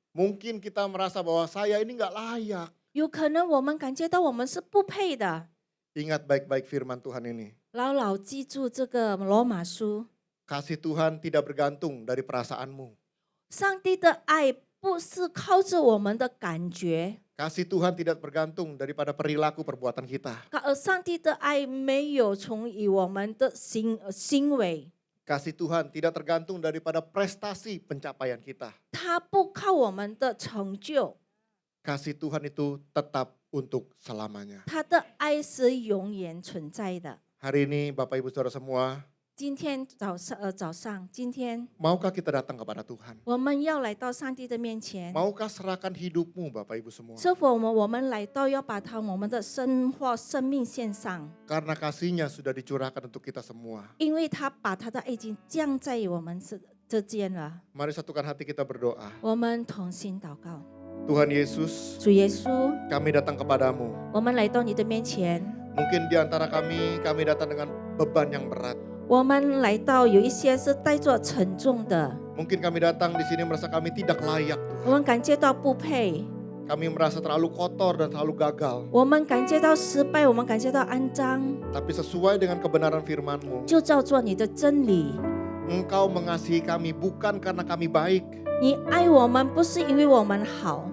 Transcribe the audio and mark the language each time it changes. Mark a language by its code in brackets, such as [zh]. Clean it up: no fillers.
[id] Mungkin kita merasa bahwa saya ini nggak layak. [zh] 有可能我们感觉到我们是不配的。 [id] Ingat baik-baik firman Tuhan ini. [zh] 牢牢记住这个罗马书， [id] Kasih Tuhan tidak bergantung dari perasaanmu. [zh] 上帝的爱不是靠着我们的感觉， [id] Kasih Tuhan tidak bergantung daripada perilaku perbuatan kita. [zh] 上帝的爱没有从于我们的行为， [id] Kasih Tuhan tidak tergantung daripada prestasi pencapaian kita. [zh] 它不靠我们的成就， [id] Kasih Tuhan itu tetap untuk selamanya. [zh] 它的爱是永远存在的。 [id] Hari ini Bapak Ibu Saudara semua, [zh] 今天早上，今天 [id] maukah kita datang kepada Tuhan? [zh] 我们要来到上帝的面前， [id] Maukah serahkan hidupmu Bapak Ibu semua? [zh] 是否我们来到要把我们的生命献上？ [id] Karena kasihnya sudah dicurahkan untuk kita semua. [zh] 因为他把他的爱情降在我们之间了。 [id] Mari satukan hati kita berdoa. [zh] 我们同心祷告， [id] Tuhan Yesus, [zh] 主耶稣， [id] kami datang kepadamu. [zh] 我们来到你的面前， [id] Mungkin di antara kami datang dengan beban yang berat. [zh] 我们来到有一些是带着沉重的， [id] Mungkin kami datang di sini merasa kami tidak layak. [zh] 我们感觉到不配， [id] Kami merasa terlalu kotor dan terlalu gagal. [zh] 我们感觉到失败，我们感觉到肮脏， [id] Tapi sesuai dengan kebenaran firman-Mu, [zh] 就照做你的真理。 [id] Engkau mengasihi kami bukan karena kami baik, [zh] 你爱我们不是因为我们好，